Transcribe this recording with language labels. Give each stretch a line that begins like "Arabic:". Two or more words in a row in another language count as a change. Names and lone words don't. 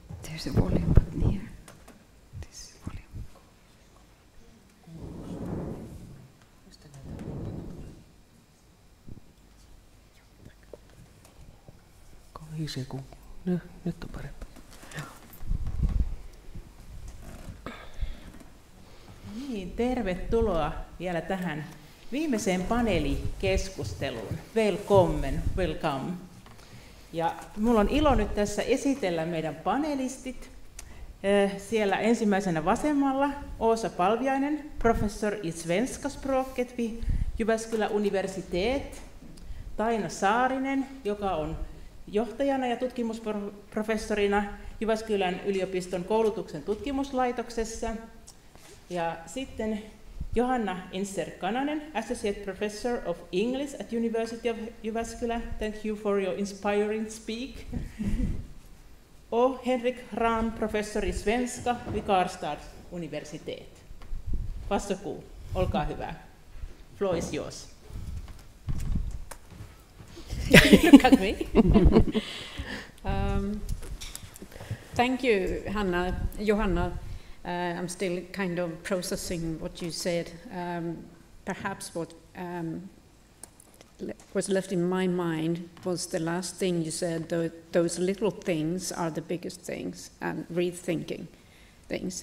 English: There's a volume button here. This volume.
Finnish: Nyt on parempi. Niin, tervetuloa vielä tähän viimeiseen paneelikeskusteluun.
English: Welcome.
Finnish: Ja minulla on ilo nyt tässä esitellä meidän panelistit. Siellä ensimmäisenä vasemmalla Åsa Palviainen,
Swedish: professor i svenska språket vid
Finnish: Jyväskylän universitet. Taina Saarinen, joka on johtajana ja tutkimusprofessorina Jyväskylän yliopiston koulutuksen tutkimuslaitoksessa. Ja sitten Johanna Inser-Kananen,
English: Associate Professor of English at University of Jyväskylä. Thank you for your inspiring speak.
Swedish: Och Henrik Ram, Professor i svenska vid Karlstad universitet. Varsågod,
Finnish: olkaa hyvä.
English: Floor is yours. Look at me. Thank you, Johanna. I'm still kind of processing what you said. Perhaps what was left in my mind was the last thing you said, those little things are the biggest things, and rethinking things.